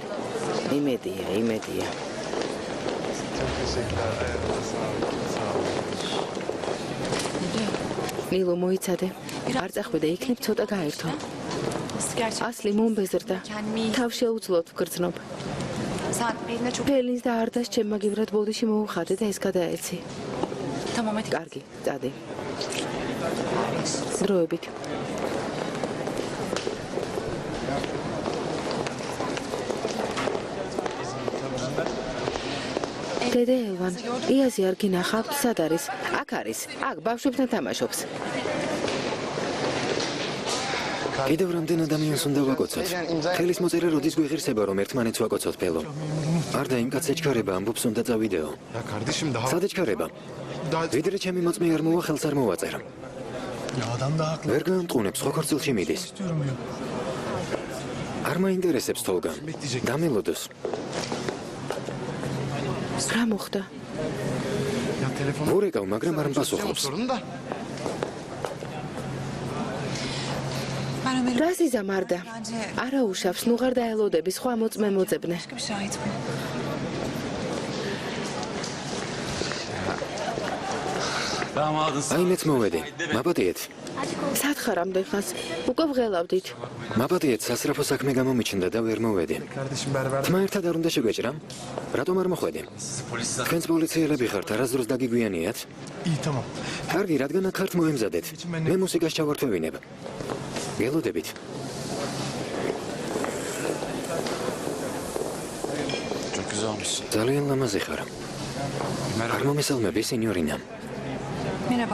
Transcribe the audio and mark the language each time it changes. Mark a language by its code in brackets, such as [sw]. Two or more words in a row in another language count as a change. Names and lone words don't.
[ka] იმედია. ნილო მოიცადე. არ წახვიდე, იქნებ ცოტა გაერთო. ასლი მომბეზრდა. თავ შეუძლოდ ვგრძნობ. [tr] Sen birine çok... [ka] ფელინს და არდას ჩემ მაგივრად ბოდიში მოუხადე და ეს გადაეცი. [tr] Tamam hadi. [ka] კარგი, წადი. დროებით. დედა ელვან, იაზი არ გინახავთ, სად არის? აქ არის. აქ ბავშვებთან თამაშობს. კიდევ რამდენ ადამიანს უნდა ვაკოცოთ? ხელის მოწერა როდის გვიღირსება, რომ ერთმანეთს ვაკოცოთ, ფელო? არ და იმ კაცს ეჩქარება, ამბობს უნდა წავიდეო. [tr] Ya kardeşim daha... [ka] სად ეჩქარება? ვიდრე ჩემი მოწმე არ მოვა, ხელს არ მოვაწერ. [tr] Ya adam da haklı. [ka] ვერ გაამტყუნებს, ხო ქორწილში მიდის. [tr] Diyorum ya. [ka] არ მაინტერესებს თოლგა. დამელოდოს. რა მოხდა? [tr] Ya telefonu... [ka] ვურეკავ, მაგრამ არ მპასუხობს. [tr] Sorun da. Ben Ömer'e [ka] რას იზამარდა? არა უშავს, ნუ ღარ დაელოდები, სხვა მოწმე მოძებნე. [tr] başka bir şahit bul. [ka] აი მეც მოვედი. მაპატიეთ. სად ხარ ამდენ ხანს? უკვე ვღელავდით. მაპატიეთ, სასწრაფო საქმე გამომიჩნდა და ვერ მოვედი. [tr] Kardeşim berber... [ka] თმა ერთად არ უნდა შეგვეჭრა? რატომ არ მოხვედი? თქვენს პოლიციელები ხართ, არასდროს დაგიგვიანიათ? [tr] İyi tamam. [ka] კარგი, რადგან აქ ხართ მოემზადეთ. მე მუსიკას ჩავართვევინებ. გელოდებით. [tr] Çok güzel olmuş. [ka] ძალიან ლამაზი ხარ. არ მომესალმები, სინიორინა. [tr] Merhaba.